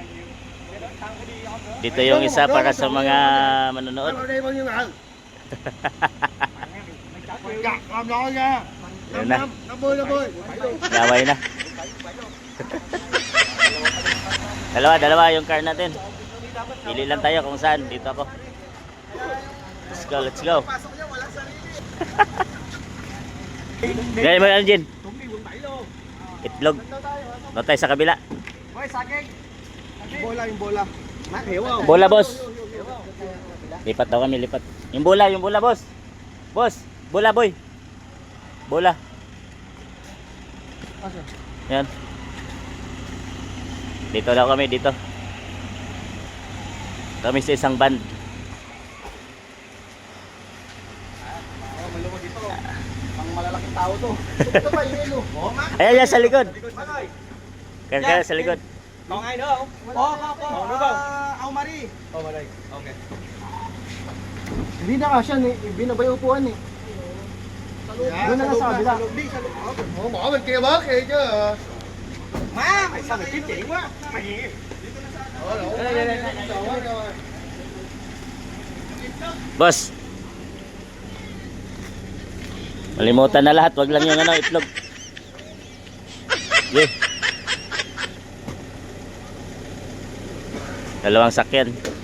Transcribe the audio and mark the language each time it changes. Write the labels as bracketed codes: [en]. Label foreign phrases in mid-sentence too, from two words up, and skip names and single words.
[tl] Dito yung isa para sa mga manonood. Ayun na. Gaway na. Dalawa yung car natin. Pili lang tayo kung saan. Dito ako. [en] Let's go. [tl] Gaya mo yan, Jin. Itlog. Doon tayo sa kabila. Bola, yung bola. Bola, boss. Lipat daw kami, lipat. Yung bola, boss. Boss, bola, boy. Bola. Yan. Dito daw kami, dito. Kami sa isang band. Ang malalaking tao to. Ito ba yung ilo? Ayan yan sa likod. Kaya sa likod. [vi] Còn ai nữa không? Có nữa không? Ông Mari. Ông Mari. Okay. [tl] Hindi na kasi binabay upuan eh. Doon na sa kabila. [vi] Bỏ bên kia bớt đi chứ. Má, mày sao mày kiếm chuyện quá? Mày gì? [tl] Boss. Malimutan na lahat, wag lang yung ano, itlog. Yeah. Dalawang sakyan.